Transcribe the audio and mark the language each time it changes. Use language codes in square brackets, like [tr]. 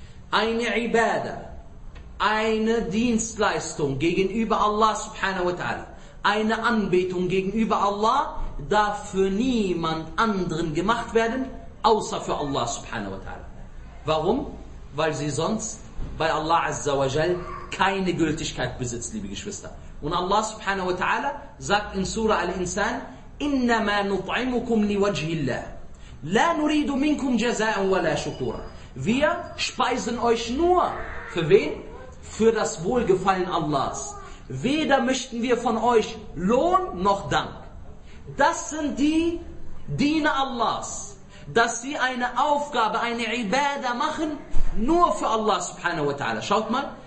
[de] Eine Ibadah, eine Dienstleistung gegenüber Allah subhanahu wa ta'ala, eine Anbetung gegenüber Allah, darf für niemand anderen gemacht werden, außer für Allah subhanahu wa ta'ala. Warum? Weil sie sonst bei Allah azza wa jal keine Gültigkeit besitzt, liebe Geschwister. Und Allah subhanahu wa ta'ala sagt in Surah Al-Insan, [ar] إِنَّمَا نُطْعِمُكُمْ لِوَجْهِ اللَّهِ لَا نُرِيدُ مِنْكُمْ جَزَاءً وَلَا شُكُورًا. [de] Wir speisen euch nur, für wen? Für das Wohlgefallen Allahs. Weder möchten wir von euch Lohn noch Dank. Das sind die Diener Allahs, dass sie eine Aufgabe, eine Ibadah machen, nur für Allah subhanahu wa ta'ala. Schaut mal.